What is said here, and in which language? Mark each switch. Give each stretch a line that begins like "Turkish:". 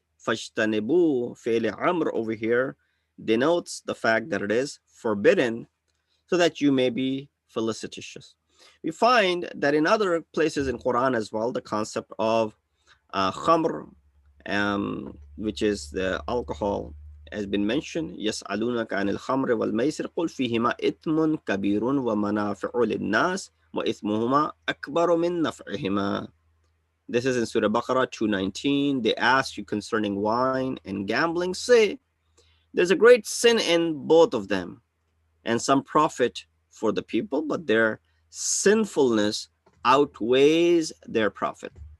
Arabic: Fajtanibu, fi'li amr
English: over here, denotes the fact that it is forbidden, so that you may be felicitous. We find that in other places in Quran as well, the concept of khamr, which is the alcohol, has been mentioned.
Arabic: يسألونك عن الخمر والميسر قل فيهما إثم كبير ومنافع للناس وإثمهما أكبر من نفعهما.
English: This is in Surah Baqarah 219. They ask you concerning wine and gambling. Say, there's a great sin in both of them and some profit for the people, but their sinfulness outweighs their profit.